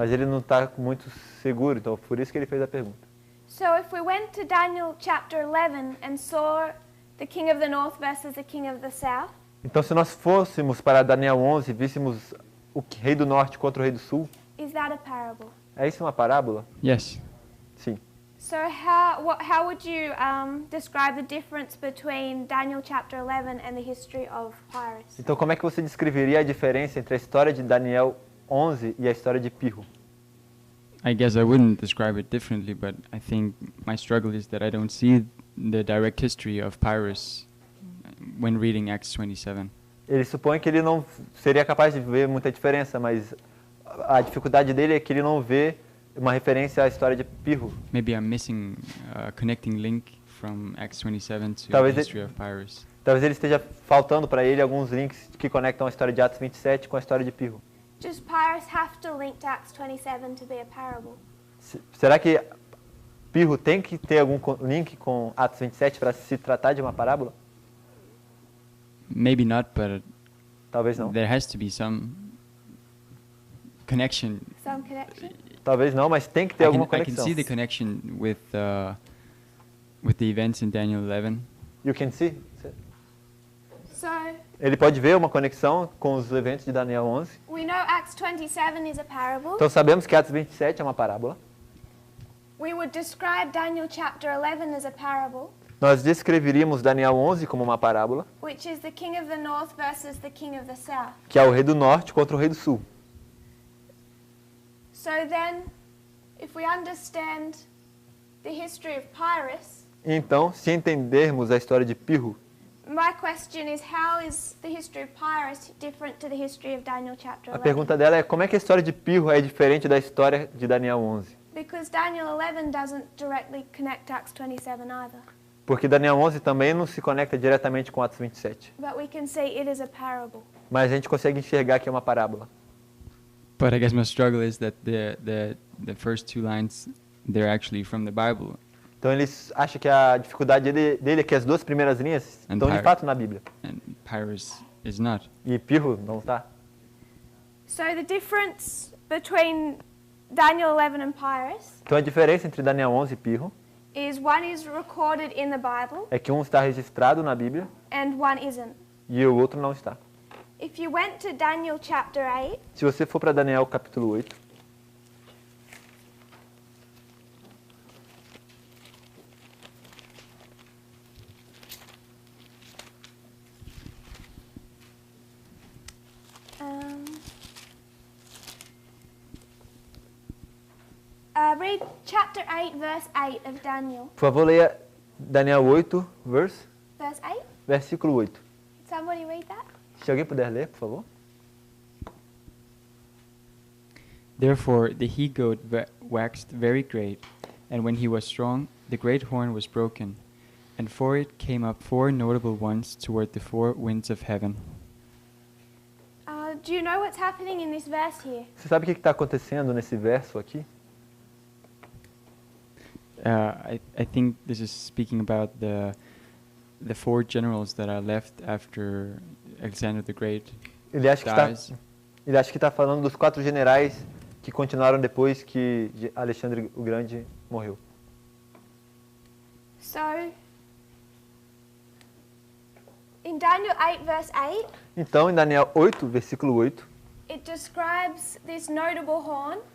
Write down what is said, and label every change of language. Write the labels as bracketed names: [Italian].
[Portuguese] Mas ele não está muito seguro, então por isso que ele fez a pergunta. [English] So if we went to Daniel chapter 11 and saw the king of the north versus the king of the south, [Portuguese] Então se nós fôssemos para Daniel 11 e víssemos o rei do norte contra o rei do sul, [English] is that a parable? [Portuguese] é isso uma parábola? [English] Yes. [Portuguese] Sim. [English] So how would you describe the difference between Daniel chapter 11 and the history of Pyrrhus? [Portuguese] Então como é que você descreveria a diferença entre a história de Daniel 11 e a história de Pirro? [English] I guess I wouldn't describe it differently, but I think my struggle is that I don't see the direct history of Pyrrhus when reading Acts 27. [Portuguese] Ele supõe que ele não seria capaz de ver muita diferença, mas a dificuldade dele é que ele não vê uma referência à história de Pirro. [English] Maybe I'm missing a connecting link from Acts 27 to [Portuguese] Talvez [English] the history of Pyrrhus. [Portuguese] Talvez ele esteja faltando para ele alguns links que conectam a história de Atos 27 com a história de Pirro. [English] Does Pyrrhus have to link to Acts 27 to be a parable? [Portuguese] Será que Pirro tem que ter algum link com Atos 27 para se tratar de uma parábola? [English] Maybe not, but [Portuguese] Talvez não. [English] there has to be some connection. Some connection? [Portuguese] Talvez não, mas tem que ter alguma [English] I can [Portuguese] conexão. [English] see the connection with the events in Daniel 11. You can see? So [Portuguese] Ele pode ver uma conexão com os eventos de Daniel 11. [English] we know Acts 27 is a parable. [Portuguese] Então sabemos que Atos 27 é uma parábola. [English] We would describe Daniel chapter 11 as a parable, [Portuguese] Nós descreveríamos Daniel 11 como uma parábola, [English] which is the king of the north versus the king of the south. [Portuguese] que é o rei do norte contra o rei do sul. [English] So then, if we understand the history of Pyrrhus, [Portuguese] Então, se entendermos a história de Pirro, [English] my question is, how is the history of Pyrrhus different to the history of Daniel chapter [Portuguese] a [English] 11? [Portuguese] pergunta dela é como é que a história de Pirro é diferente da história de Daniel 11? [English] Because Daniel 11 doesn't directly connect Acts 27 either. [Portuguese] Porque Daniel 11 também não se conecta diretamente com Atos 27. [English] But we can see it is a parable. [Portuguese] Mas a gente consegue enxergar que é uma parábola. [English] But I guess my struggle is that the first two lines, they're actually from the Bible. [Portuguese] Então eles acham que a dificuldade dele é que as duas primeiras linhas estão de fato na Bíblia. [English] And Pyrrhus is not. [Portuguese] E Pirro não está. [English] So the difference between Daniel 11 and Pyrrhus [Portuguese] Então a diferença entre Daniel 11 e Pirro [English] is one is recorded in the Bible [Portuguese] é que um está registrado na Bíblia [English] and one isn't. [Portuguese] e o outro não está. [English] If you went to Daniel chapter 8, [Portuguese] Se você for para Daniel capítulo 8, [English] read chapter 8, verse 8 of Daniel. [Portuguese] por favor, leia Daniel 8, [English] Verse 8? [Portuguese] versículo 8. [English] Somebody read that? [Portuguese] Se alguém puder ler, por favor. [English] Therefore the he-goat waxed very great, and when he was strong, the great horn was broken, and for it came up four notable ones toward the four winds of heaven. Do you know what's happening in this verse here? [Portuguese] Você sabe o que está acontecendo nesse verso aqui? [English] I think this is speaking about the four generals that are left after Alexander the Great [Portuguese] Ele acha [English] dies. [Portuguese] que está falando dos 4 generais que continuaram depois que Alexandre o Grande morreu. [English] So, in Daniel 8, verse 8, [Portuguese] Então, em Daniel 8, versículo 8, [English] It describes this notable horn,